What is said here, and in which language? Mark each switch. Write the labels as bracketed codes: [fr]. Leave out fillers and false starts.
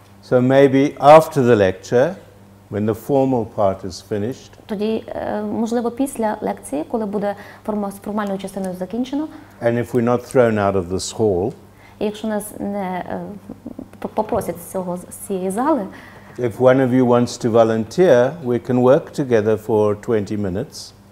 [en] So maybe after the lecture, when the formal part is finished, [uk] тоді, можливо, після лекції, коли буде з формальною частиною закінчено, [en] and if we're not thrown out of this hall, [uk] і якщо нас не попросять з цієї зали, [en] if one of you wants to volunteer, we can work together for 20 minutes.